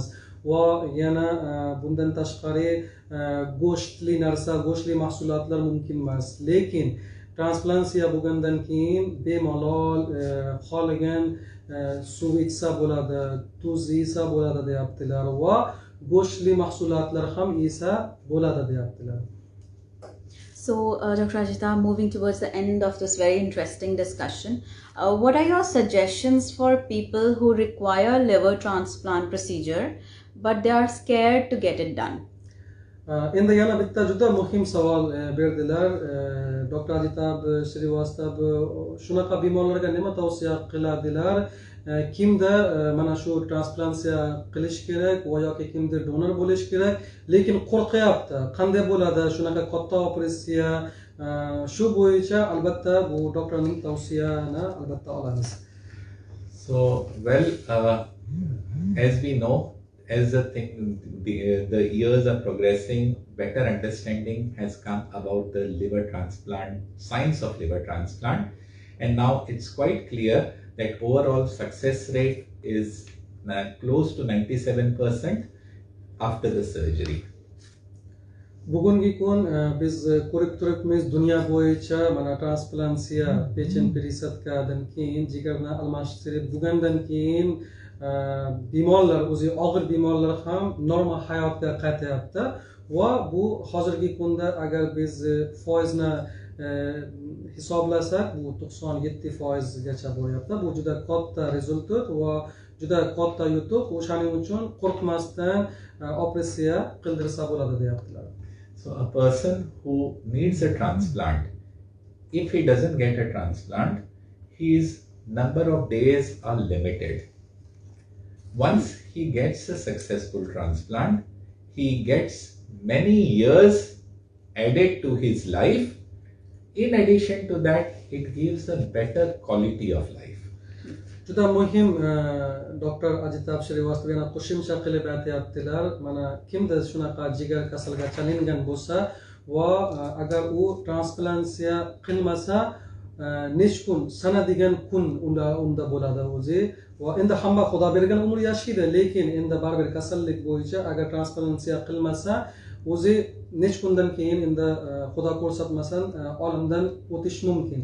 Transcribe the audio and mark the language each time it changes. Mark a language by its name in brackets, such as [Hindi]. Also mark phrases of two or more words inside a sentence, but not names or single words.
[Uzbek] Va yana bundan tashqari go'shtli narsa, go'shtli mahsulotlar mumkin emas. Lekin transplantatsiya bo'lgandan keyin bemalol xohlagan suv ichsa bo'ladi, tuz yesa bo'ladi deyaptilar va go'shtli mahsulotlar ham yesa bo'ladi deyaptilar. [English] So, Dr. Ajita, moving towards the end of this very interesting discussion, what are your suggestions for people who require liver transplant procedure, but they are scared to get it done? [Uzbek] Endi yana bitta juda muhim savol berdilar. Dr. Ajitav Shrivastava shunaqa bemorlarga nima tavsiya qiladilar? Kimda mana shu transplantatsiya qilish kerak va yoki kimdir donor bo'lish kerak, lekin qo'rqyapti. Qanday bo'ladi shunaqa katta operatsiya? Shu bo'yicha albatta bu doktorning tavsiyasini albatta olamiz. [English] So, well, as we know, as the years are progressing, better understanding has come about the liver transplant, science of liver transplant, and now it's quite clear that overall success rate is close to 97% after the surgery. [Uzbek] Bugungi kun biz ko'rib turibmiz, dunyo bo'yicha mana transplantatsiya, [Russian] печень пересадкадан [Uzbek] keyin jigarni almashtirib bo'lgandan keyin bemorlar, o'zi og'ir bemorlar ham normal hayotga qaytyapti va bu hozirgi kunda agar biz foizni hisoblasak bu 97%gacha bo'lyapti. Bu juda katta rezultat va juda katta yutuq. O'shaning uchun qo'rqmasdan operatsiya qildirsa bo'ladi deyaptilar. [English] So a person who needs a transplant, if he doesn't get a transplant, his number of days are limited. Once he gets a successful transplant, he gets many years added to his life. In addition to that, it gives a better quality of life. [Uzbek] Juda muhim doktor Ajitov Shrivastava yana qo'shimcha qilib aytyaptilar. Mana kimda shunaqa jigar kasalga chalingan bo'lsa va agar u transplantatsiya qilmasa necha kun sanadigan kun unda bo'ladi o'zi va endi hamma xudo bergan umr yashaydi, lekin endi baribir kasallik bo'yicha agar transplantatsiya qilmasa o'zi necha kundan keyin endi xudo ko'rsatmasin olamdan o'tish mumkin.